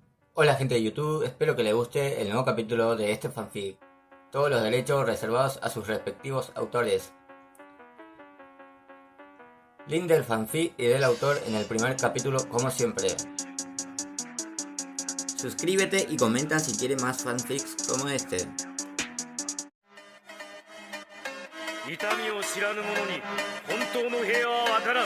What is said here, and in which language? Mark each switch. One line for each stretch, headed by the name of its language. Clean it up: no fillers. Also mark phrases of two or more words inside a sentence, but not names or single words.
Spanish: Hola gente de YouTube, espero que les guste el nuevo capítulo de este fanfic. Todos los derechos reservados a sus respectivos autores. Link del fanfic y del autor en el primer capítulo como siempre. Suscríbete y comenta si quieres más fanfics como este.
Japanese: 痛みを知らぬ者に本当の平和は渡らん。